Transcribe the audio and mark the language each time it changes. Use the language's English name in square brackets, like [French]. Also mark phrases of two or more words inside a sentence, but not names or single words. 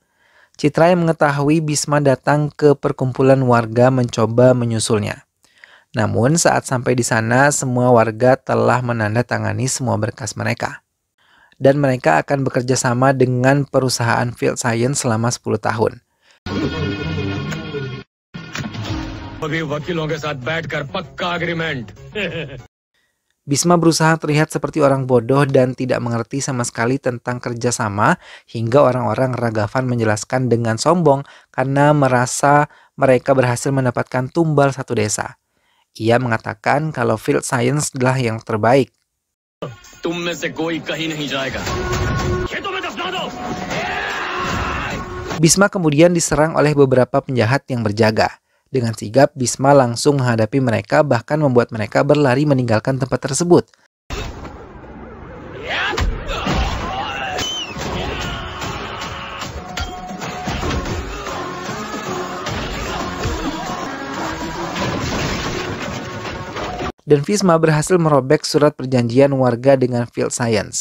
[Indonesian] Citra yang mengetahui Bisma datang ke perkumpulan warga mencoba menyusulnya. Namun saat sampai di sana semua warga telah menandatangani semua berkas mereka. Dan mereka akan bekerja sama dengan perusahaan Field Science selama 10 tahun. [Hindi] अभी वकीलों के साथ बैठकर पक्का एग्रीमेंट. [Indonesian] Bisma berusaha terlihat seperti orang bodoh dan tidak mengerti sama sekali tentang kerjasama, hingga orang-orang Ragavan menjelaskan dengan sombong karena merasa mereka berhasil mendapatkan tumbal satu desa. Ia mengatakan kalau field science adalah yang terbaik. [Hindi] तुम में से कोई कहीं नहीं जाएगा खेतों में दफना दो [Indonesian] Bisma kemudian diserang oleh beberapa penjahat yang berjaga. Dengan sigap, Bisma langsung menghadapi mereka, bahkan membuat mereka berlari meninggalkan tempat tersebut. Dan Bisma berhasil merobek surat perjanjian warga dengan field science.